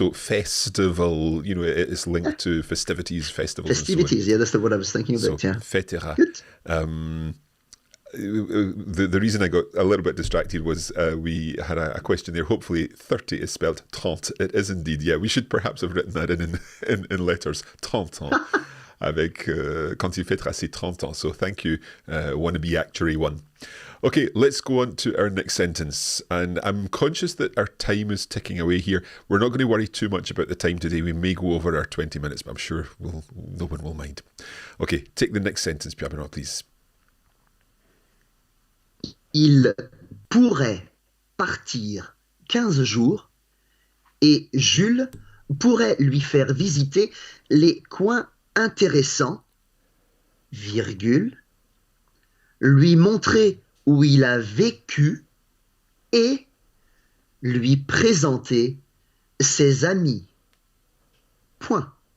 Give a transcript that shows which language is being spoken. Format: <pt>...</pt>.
<en>So festival, you know, it is linked to festivities, festivals. Festivities, and so yeah, that's what I was thinking about, so, yeah.</en> <fr>Fêtera.</fr> <en>Good. The reason I got a little bit distracted was we had a question there. Hopefully 30 is spelled 30. It is indeed, yeah. We should perhaps have written that in letters.</en> <fr>30 ans. Avec quand il fêtera ses 30 ans.</fr> <en>So thank you, wannabe actuary one. Okay, let's go on to our next sentence. And I'm conscious that our time is ticking away here. We're not going to worry too much about the time today. We may go over our 20 minutes, but I'm sure no one will mind. Okay, take the next sentence, Pierre-Benoît, please.</en> <fr>Il pourrait partir 15 jours et Jules pourrait lui faire visiter les coins intéressants, virgule, lui montrer où il a vécu et lui présenter ses amis. Point.</fr>